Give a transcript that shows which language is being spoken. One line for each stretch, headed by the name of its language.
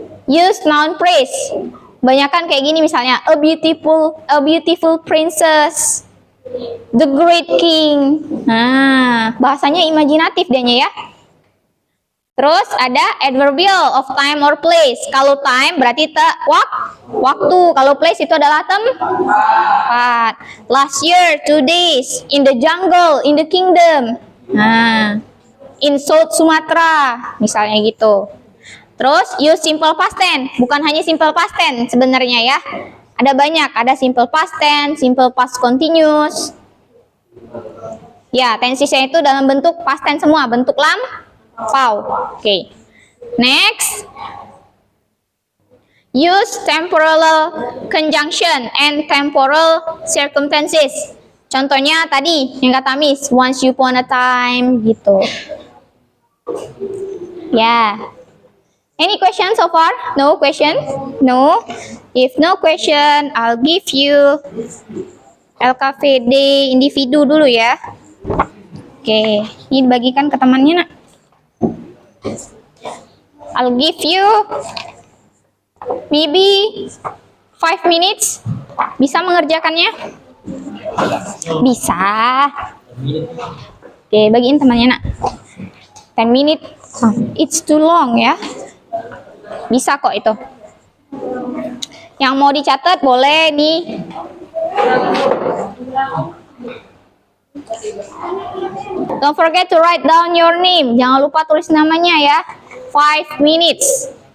English: Use noun phrase.
Indonesian: Banyakan kayak gini misalnya,
English: a beautiful princess, the great king.
Indonesian: Nah, bahasanya imajinatif dianya ya. Terus ada
English: adverbial of time or place.
Indonesian: Kalau time berarti waktu. Kalau place itu adalah tempat.
English: Last year, 2 days, in the jungle, in the kingdom.
Indonesian: Nah,
English: in South Sumatra,
Indonesian: misalnya gitu. Terus
English: use simple past tense.
Indonesian: Bukan hanya simple past tense sebenarnya ya. Ada banyak. Ada simple past tense, simple past continuous. Ya, tensesnya itu dalam bentuk past tense semua, bentuk lampau. Oke. Next.
English: Use temporal conjunction and temporal circumstances.
Indonesian: Contohnya tadi yang kata Miss,
English: once upon a time
Indonesian: gitu.
English: Ya. Any question so far? No question? No. If no question, I'll give you LKVD
Indonesian: individu dulu ya. Oke, ini dibagikan ke temannya nak.
English: I'll give you maybe 5 minutes.
Indonesian: Bisa mengerjakannya? Bisa. Oke, bagiin temannya nak.
English: 10 minutes. It's too long
Indonesian: ya. Bisa kok itu. Yang mau dicatat boleh nih.
English: Don't forget to write down your name.
Indonesian: Jangan lupa tulis namanya ya. 5 minutes.